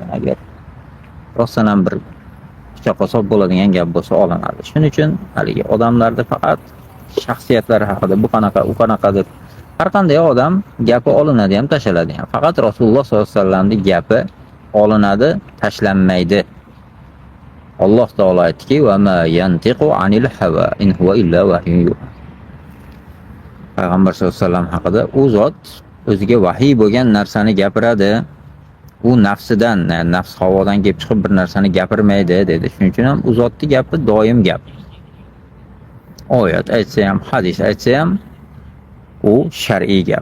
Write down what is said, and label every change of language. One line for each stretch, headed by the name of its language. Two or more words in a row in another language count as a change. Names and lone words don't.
Uzbek: Agar rostdan ham bir pichoqqa sop bo'ladigan gap bo'lsa olinadi. Shuning uchun haligi odamlarda faqat shaxsiyatlari haqida bu qanaqa, u qanaqadir, har qanday odam gapi olinadi ham, tashlanadi ham. Faqat Rasululloh
Arabic: صلى الله عليه وسلم
Uzbek: gapi olinadi, tashlanmaydi. Alloh taolo aytdiki:
Arabic: "وما ينطق عن الهوى إن هو إلا وحي يوحى."
Uzbek: Payg'ambar
Arabic: صلى الله عليه وسلم
Uzbek: haqida u zot o'ziga vahiy bo'lgan narsani gapiradi. U nafsidan, nafs havodan kelib chiqib bir narsani gapirmaydi dedi. Shuning uchun ham u zotning gapi doim gap. Oyat aytsa ham, hadis aytsa ham u shar'iy gap.